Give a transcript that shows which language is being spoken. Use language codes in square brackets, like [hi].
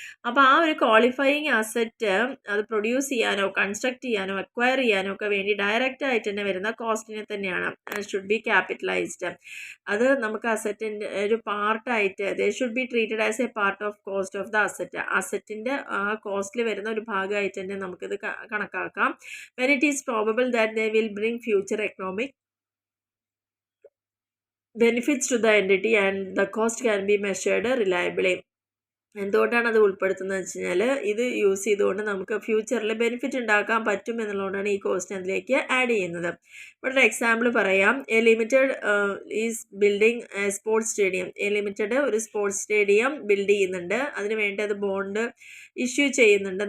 [ml] അപ്പോൾ ആ ഒരു ക്വാളിഫയിങ് അസറ്റ് അത് പ്രൊഡ്യൂസ് ചെയ്യാനോ കൺസ്ട്രക്ട് ചെയ്യാനോ അക്വയർ ചെയ്യാനോ ഒക്കെ വേണ്ടി ഡയറക്റ്റ് ആയിട്ട് തന്നെ വരുന്ന കോസ്റ്റിനെ തന്നെയാണ് [en] Should be capitalised. [ml] അത് നമുക്ക് അസറ്റിൻ്റെ ഒരു പാർട്ടായിട്ട് [en] They should be treated as a part of cost of the asset. [ml] അസറ്റിൻ്റെ ആ കോസ്റ്റിൽ വരുന്ന ഒരു ഭാഗമായിട്ട് തന്നെ നമുക്കിത് കണക്കാക്കാം. [en] When it is probable that they will bring future economic benefits to the entity and the cost can be measured reliably. [ml] എന്തുകൊണ്ടാണ് അത് ഉൾപ്പെടുത്തുന്നത് വെച്ച് കഴിഞ്ഞാൽ ഇത് യൂസ് ചെയ്തുകൊണ്ട് നമുക്ക് ഫ്യൂച്ചറിൽ ബെനിഫിറ്റ് ഉണ്ടാക്കാൻ പറ്റും എന്നുള്ളതുകൊണ്ടാണ് ഈ കോസ്റ്റ് അതിലേക്ക് ആഡ് ചെയ്യുന്നത്. ഇവിടെ ഒരു എക്സാമ്പിൾ പറയാം. [en] A limited is building sports stadium. [ml] A limited ഒരു സ്പോർട്സ് സ്റ്റേഡിയം ബിൽഡ് ചെയ്യുന്നുണ്ട്. അതിന് വേണ്ടി അത് ബോണ്ട് ഇഷ്യൂ ചെയ്യുന്നുണ്ട്.